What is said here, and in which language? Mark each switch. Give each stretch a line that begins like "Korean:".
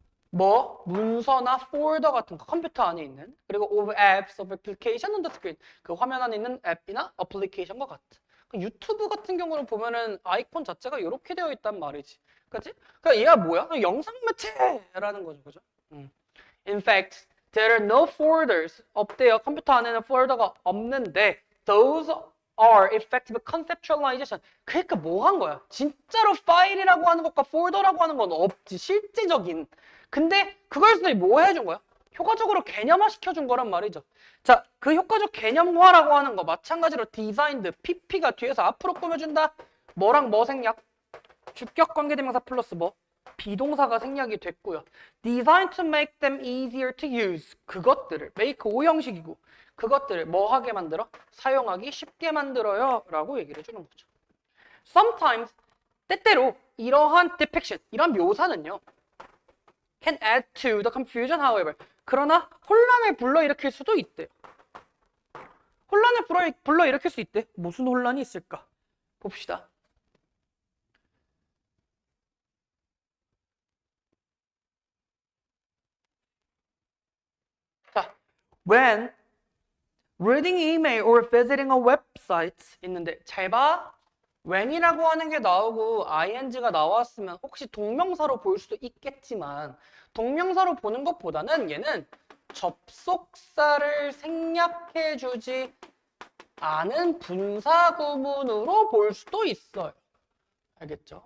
Korean: 뭐? 문서나 폴더 같은 거 컴퓨터 안에 있는, 그리고
English: of apps of application on the screen
Korean: 그 화면 안에 있는 앱이나 어플리케이션과 같은. 유튜브 같은 경우는 보면은 아이콘 자체가 이렇게 되어 있단 말이지. 그치? 그러니까 얘가 뭐야? 영상 매체라는 거죠. 그죠?
English: In fact, there are no folders.
Korean: 없대요. 컴퓨터 안에는 폴더가 없는데
English: those are effective conceptualization.
Korean: 그러니까 뭐 한 거야? 진짜로 파일이라고 하는 것과 폴더라고 하는 건 없지. 실제적인. 근데 그걸 쓰더니 뭐 해준 거야? 효과적으로 개념화 시켜준 거란 말이죠. 자, 그 효과적 개념화라고 하는 거 마찬가지로 디자인드, PP가 뒤에서 앞으로 꾸며준다. 뭐랑 뭐 생략? 주격 관계대명사 플러스 뭐? 비동사가 생략이 됐고요.
English: Designed to make them easier to use.
Korean: 그것들을, make 5형식이고 그것들을 뭐 하게 만들어? 사용하기 쉽게 만들어요 라고 얘기를 해주는 거죠.
English: Sometimes,
Korean: 때때로 이러한
English: depiction,
Korean: 이런 묘사는요
English: can add to the confusion however.
Korean: 그러나 혼란을 불러일으킬 수도 있대요. 혼란을 불러일으킬 수 있대. 무슨 혼란이 있을까? 봅시다.
English: 자, when reading email or visiting a website
Korean: 있는데 잘 봐. when이라고 하는 게 나오고 ing가 나왔으면 혹시 동명사로 볼 수도 있겠지만 동명사로 보는 것보다는 얘는 접속사를 생략해주지 않은 분사구문으로 볼 수도 있어요. 알겠죠?